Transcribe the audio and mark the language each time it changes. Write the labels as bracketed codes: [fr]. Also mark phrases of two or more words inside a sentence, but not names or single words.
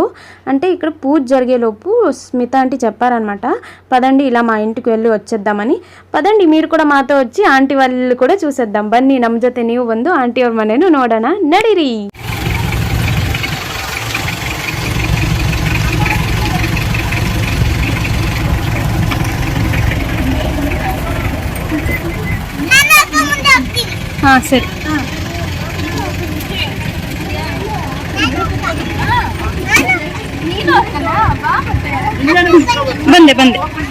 [te] అంటే ఇక్కడ పూజ జరిగేలోపు స్మిత ఆంటీ చెప్పారనమాట, పదండి ఇలా మా ఇంటికి వెళ్ళి వచ్చేద్దామని. పదండి మీరు కూడా మాతో వచ్చి ఆంటీ వాళ్ళు కూడా చూసేద్దాం, [kn] ಬನ್ನಿ ನಮ್ಮ ಜೊತೆ ನೀವು ಬಂದು ಆಂಟಿ ಅವ್ರ ಮನೆನೂ ನೋಡೋಣ, ನಡೀರಿ. ಹಾಂ ಸರಿ, ಬಂದೆ ಬಂದೆ.